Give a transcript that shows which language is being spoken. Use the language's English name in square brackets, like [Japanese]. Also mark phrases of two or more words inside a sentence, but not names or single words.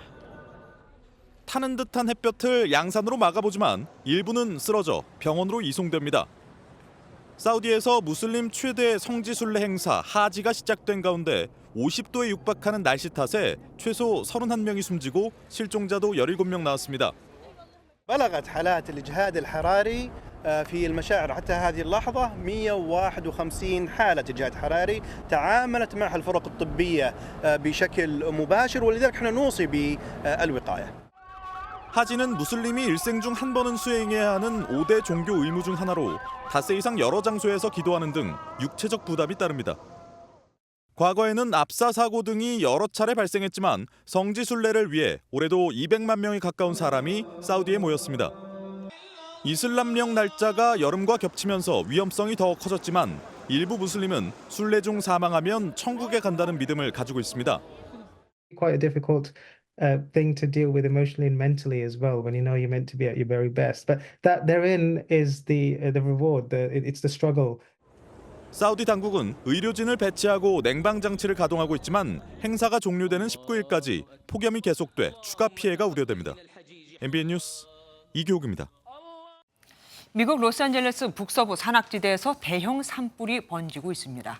[Korean] 타는 듯한 햇볕을 양산으로 막아보지만 일부는 쓰러져 병원으로 이송됩니다. 사우디에서 무슬림 최대 성지 순례 행사 하지가 시작된 가운데 50도에 육박하는 날씨 탓에 최소 31명이 숨지고 실종자도 17명 나왔습니다. [Arabic] بلغت حالات الإجهاد الحراري في المشاعر حتى هذه اللحظة 151 حالة إجهاد حراري تعاملت معها الفرق الطبية بشكل مباشر ولذلك احنا نوصي بالوقاية. [Korean] 하지는 무슬림이 일생 중 한 번은 수행해야 하는 5대 종교 의무 중 하나로 닷새 이상 여러 장소에서 기도하는 등 육체적 부담이 따릅니다. 과거에는 압사 사고 등이 여러 차례 발생했지만 성지 순례를 위해 올해도 200만 명에 가까운 사람이 사우디에 모였습니다. 이슬람령 날짜가 여름과 겹치면서 위험성이 더 커졌지만 일부 무슬림은 순례 중 사망하면 천국에 간다는 믿음을 가지고 있습니다. [English] Quite a difficult thing to deal with emotionally and mentally as well when you know you're meant to be at your very best. But that therein is the reward. It's the struggle. [Korean] 사우디 당국은 의료진을 배치하고 냉방 장치를 가동하고 있지만 행사가 종료되는 19일까지 폭염이 계속돼 추가 피해가 우려됩니다. MBN 뉴스 이교욱입니다. 미국 로스앤젤레스 북서부 산악지대에서 대형 산불이 번지고 있습니다.